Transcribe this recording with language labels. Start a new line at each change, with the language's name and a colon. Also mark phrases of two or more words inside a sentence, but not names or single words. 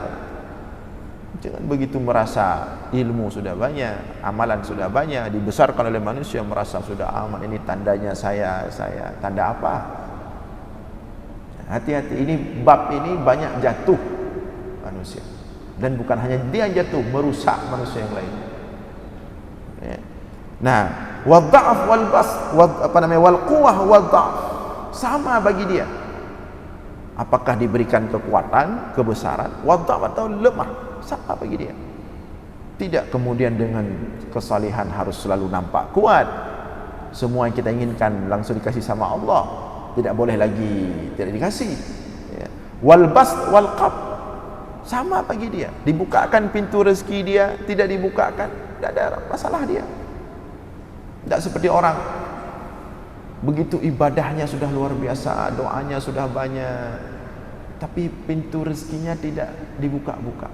Indonesian: Jangan begitu merasa ilmu sudah banyak, amalan sudah banyak, dibesarkan oleh manusia merasa sudah aman. Ini tandanya saya tanda apa? Hati-hati, ini bab ini banyak jatuh manusia, dan bukan hanya dia jatuh, merusak manusia yang lain. Nah,
Arabic: والضعف والبأس والقوة والضعف,
Indonesian: sama bagi dia. Apakah diberikan kekuatan, kebesaran, wadha'af atau lemah, sama bagi dia. Tidak kemudian dengan kesalehan harus selalu nampak kuat. Semua yang kita inginkan langsung dikasih sama Allah, tidak boleh lagi tidak dikasih. Ya.
Arabic: والبسط والقبض,
Indonesian: sama bagi dia. Dibukakan pintu rezeki dia, tidak dibukakan, tidak ada masalah dia. Tidak seperti orang begitu ibadahnya sudah luar biasa, doanya sudah banyak, tapi pintu rezekinya tidak dibuka-buka.